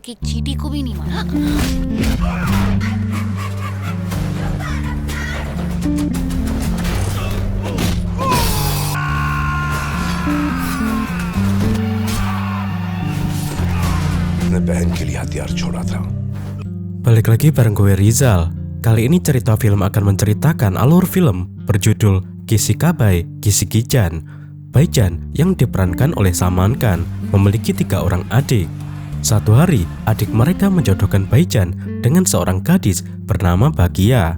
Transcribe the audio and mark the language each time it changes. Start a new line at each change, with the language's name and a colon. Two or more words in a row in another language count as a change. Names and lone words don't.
Hindi: की चींटी को भी नहीं मारा। अपने बहन के लिए हथियार छोड़ा था.
Indonesian: Balik lagi bareng gue Rizal. Kali ini cerita film akan menceritakan alur film berjudul Kishikabai Kishikijan. Baijan yang diperankan oleh Salman Khan memiliki 3 orang adik. Satu hari, adik mereka menjodohkan Baijan dengan seorang gadis bernama Bagia.